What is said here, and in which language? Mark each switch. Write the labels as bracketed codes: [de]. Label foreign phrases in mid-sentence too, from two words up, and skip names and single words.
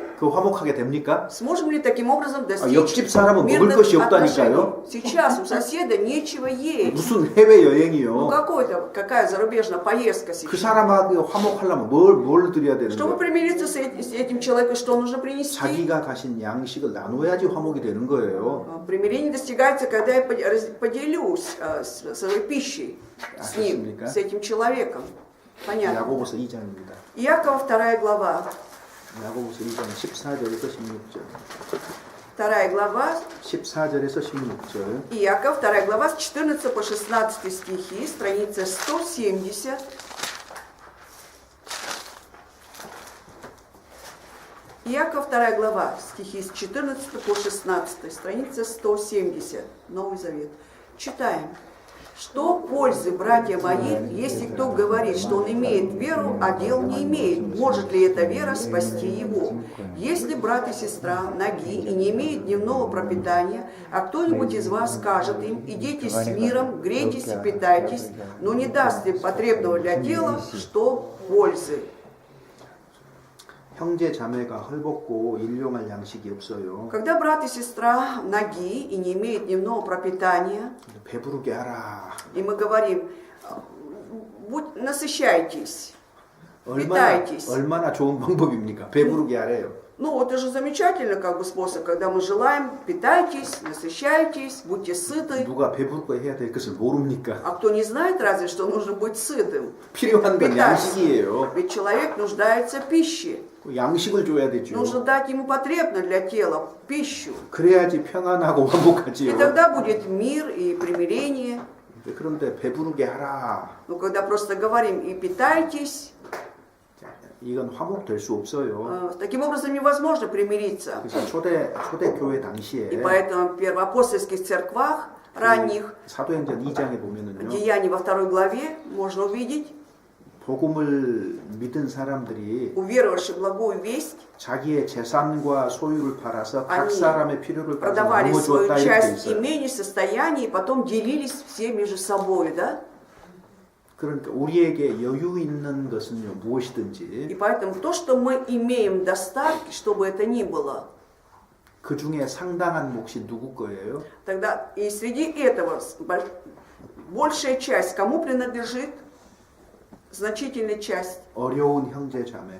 [ko] 그 화목하게 됩니까? [ru] Сможем ли таким образом достичь [ko] 옆집 사람은 먹을 [ru] мирных [ko] 것이 [ru] отношений? [ko] 없다니까요. [ru] Сейчас у соседа нечего есть. [ko] 무슨 해외 [ru] Ну [ko] 여행이요? [ru] какая зарубежная поездка [ko] 그 [ru] сейчас? [ko] 사람하고 화목하려면 뭘 드려야 되는 [ru] Чтобы [ko] 거예요? [ru] примириться с этим человеком, что нужно принести? [ko] 자기가 가신 양식을 나눠야지 화목이 되는 거예요. [ru] Примирение достигается, когда я поделюсь своей пищей с ним, [ko] 알겠습니까? [ru] с этим человеком. Понятно. [ko] 야고보서 2장입니다. [ru] Иакова 2 глава. [ko] 야고보서 2장 14절에서 16절. [ru] 2 глава, [ko] 14절에서 16절. [ru] Иаков 2 глава с 14 по 16 стихи, страница 170. Иаков 2 глава, стихи с 14 по 16, страница 170, Новый Завет. Читаем. Что пользы, братья мои, если кто говорит, что он имеет веру, а дел не имеет? Может ли эта вера спасти его? Если брат и сестра ноги и не имеют дневного пропитания, а кто-нибудь из вас скажет им, идите с миром, грейтесь и питайтесь, но не даст им потребного для тела, что пользы? [ko] 형제 자매가 헐벗고 일용할 양식이 없어요. [ru] Когда брат и сестра ноги и не имеют дневного пропитания, [ko] 배부르게 하라. [ru] и мы говорим, насыщайтесь, питайтесь. [ko] 얼마나 좋은 방법입니까? 배부르게 하래요. [ru] Ну, это же замечательно как бы способ, когда мы желаем, питайтесь, насыщайтесь, будьте сыты. [ko] 누가 배부르게 해야 될 것을 모릅니까? [ru] А кто не знает разве, что нужно быть сытым? [ko] 필요한 건 [ru] питаться. [ko] 양식이에요. [ru] Ведь человек нуждается в пище. [ko] 양식을 줘야 되죠. [ru] Нужно дать ему потребно для тела пищу. [ko] 그래야지 평안하고 [ru] И [ko] 화목하지요. [ru] тогда будет мир и примирение. [ko] 그런데 배부르게 하라. [ru] Но когда просто говорим и питайтесь, [ko] 이건 화목될 수 없어요. [ru] таким образом невозможно примириться. [ko] 그래서 초대교회 당시에 [ru] И поэтому в первоапостольских церквах ранних, [ko] 사도행전 2장에 보면은요. [ru] Деяний во 2 главе, можно увидеть, [ko] 복음을 믿은 사람들이 [ru] уверовавшие в благую весть, [ko] 자기의 재산과 소유를 팔아서 각 [ru] Они [ko] 사람의 필요를 따져 [ru] продавали [ko] 나누어 [ru] свою [ko] 주었다 이렇게 돼 [ru] часть [ko] 있어요. [ru] имения, состояния, и потом делились все между собой, да? [ko] 그러니까 우리에게 여유 있는 것은요 무엇이든지 [ru] И поэтому то, что мы имеем достатки, что бы это ни было, [ko] 그 중에 상당한 몫이 누구 거예요? [ru] Тогда и среди этого большая часть кому принадлежит? Значительная часть. [ko] 어려운 형제 자매,